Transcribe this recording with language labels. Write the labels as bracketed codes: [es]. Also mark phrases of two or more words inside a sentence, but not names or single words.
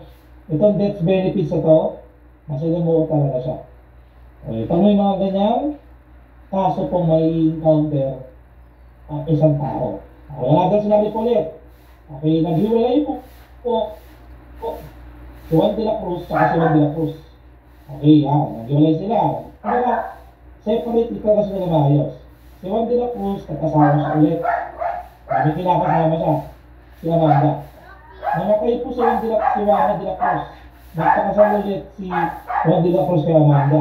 [tl] Itong [en] death benefits [tl] ito, masalamuot talaga siya. Okay, pag may mga ganyan, kaso pong may encounter ang isang tao. Okay, agad sinabi po ulit. Okay, naghiwalay po si Juan de la Cruz at si Juan de la Cruz. Okay, yan. Naghiwalay sila. Kaya, separate ito kasi nila maayos. Si Juan de la Cruz, nag-asawa siya ulit. May kinakasama siya. Si Amanda. Namatay po si Juan de la Cruz. Nagpakasal ulit si Juan de la Cruz kay Amanda.